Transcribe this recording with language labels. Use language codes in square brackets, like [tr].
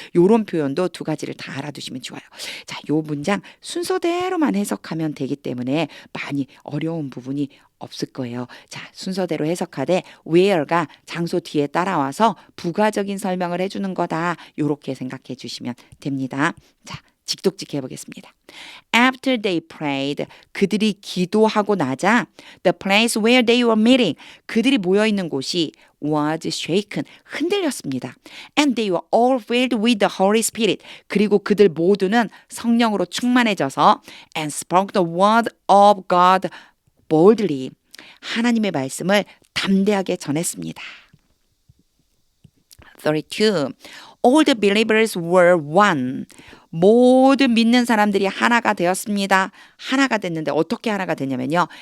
[ko] 요런 표현도 두 가지를 다 알아두시면 좋아요. 자, 요 문장 순서대로만 해석하면 되기 때문에 많이 어려운 부분이 없을 거예요. 자, 순서대로 해석하되 where가 장소 뒤에 따라와서 부가적인 설명을 해주는 거다. 요렇게 생각해 주시면 됩니다. 자, 직독직 해보겠습니다. [en] After they prayed, [ko] 그들이 기도하고 나자 [en] the place where they were meeting, [ko] 그들이 모여있는 곳이 [en] was shaken, [ko] 흔들렸습니다. [en] And they were all filled with the Holy Spirit, [ko] 그리고 그들 모두는 성령으로 충만해져서 [en] and spoke the word of God boldly, [ko] 하나님의 말씀을 담대하게 전했습니다. [en] 32. All the believers were one. [ko] 모든 믿는 사람들이 하나가 되었습니다. 하나가 됐는데 어떻게 하나가 됐냐면요.